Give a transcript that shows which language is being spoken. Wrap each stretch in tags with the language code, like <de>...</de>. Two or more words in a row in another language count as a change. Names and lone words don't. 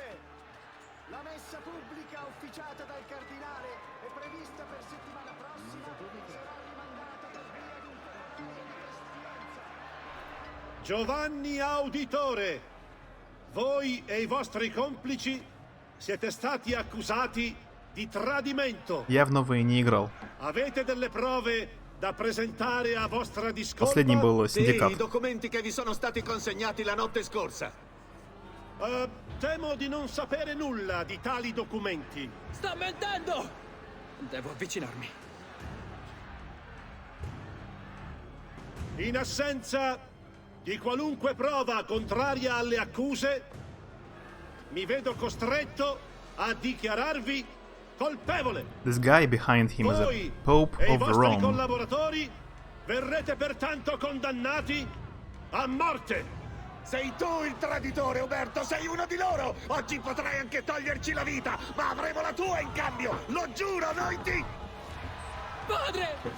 <it>La messa pubblica ufficiata dal cardinale è prevista per settimana prossima e sarà rimandata per via di un fenomeno di pestilenza. Giovanni Auditore, voi e i vostri complici siete stati accusati di tradimento.</it> <ru>Явно вы не играл.</ru> <it>Avete delle prove da presentare a vostra discolpa?</it> <ru>Последний был Синдикат.</ru> <it>I documenti che vi sono stati consegnati la notte scorsa. Temo di non sapere nulla di tali documenti. Sta mentendo! Devo avvicinarmi. In assenza di qualunque prova contraria alle accuse, mi vedo costretto a dichiararvi colpevole.</it> <en>This guy behind him is a Pope</en> <it>e</it> <en>of</en> <it>i vostri</it> <en>Rome.</en> <it>collaboratori verrete pertanto condannati a morte. Sei tu il traditore, Uberto, sei uno di loro! Oggi potrai anche toglierci la vita, ma avremo la tua in cambio! Lo giuro, noi ti... Padre!</it>